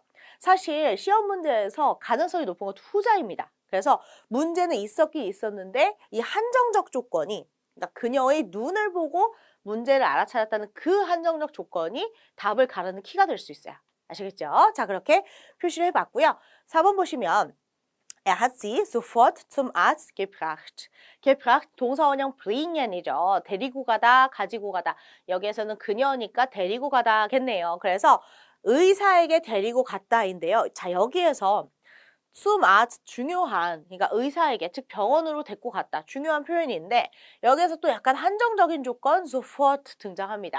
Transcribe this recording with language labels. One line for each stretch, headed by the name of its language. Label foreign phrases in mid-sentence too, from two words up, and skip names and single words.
Korean: 사실 시험 문제에서 가능성이 높은 건 후자입니다. 그래서 문제는 있었긴 있었는데 이 한정적 조건이 그러니까 그녀의 눈을 보고 문제를 알아차렸다는 그 한정적 조건이 답을 가르는 키가 될 수 있어요. 아시겠죠? 자, 그렇게 표시를 해봤고요. 4번 보시면
German: Er hat sie sofort zum Arzt gebracht.
Korean: gebracht 동사원형 bring이죠. 데리고 가다, 가지고 가다. 여기에서는 그녀니까 데리고 가다겠네요. 그래서 의사에게 데리고 갔다인데요. 자, 여기에서
German: zum Arzt
Korean: 중요한, 그러니까 의사에게, 즉 병원으로 데리고 갔다. 중요한 표현인데 여기에서 또 약간 한정적인 조건 sofort 등장합니다.